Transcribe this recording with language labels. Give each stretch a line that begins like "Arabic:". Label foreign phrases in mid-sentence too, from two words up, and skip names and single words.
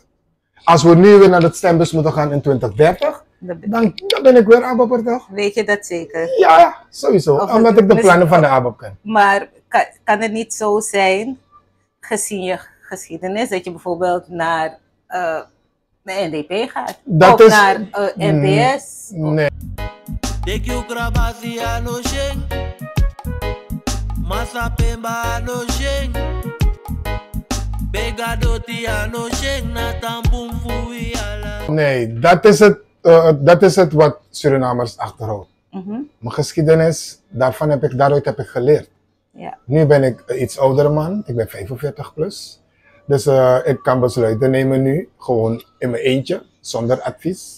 Dutch: Als we nu weer naar het stembus moeten gaan in 2030, dan ben ik weer ABOP'er toch? Weet je dat zeker? Ja, sowieso. Omdat ik de plannen van de ABOP ken. Maar kan het niet zo zijn, gezien je geschiedenis dat je bijvoorbeeld naar de NDP gaat. Dat of is- naar NPS. Nee. Deki ukrabasi ano sheng Masa pemba ano sheng Begadoti ano sheng Na tampung fui ala Nee, dat is het wat Surinamers achterhoudt. Mijn geschiedenis, daaruit heb ik geleerd. Ja. Nu ben ik een iets oudere man, ik ben 45 plus. Dus ik kan besluiten nemen nu, gewoon in mijn eentje, zonder advies.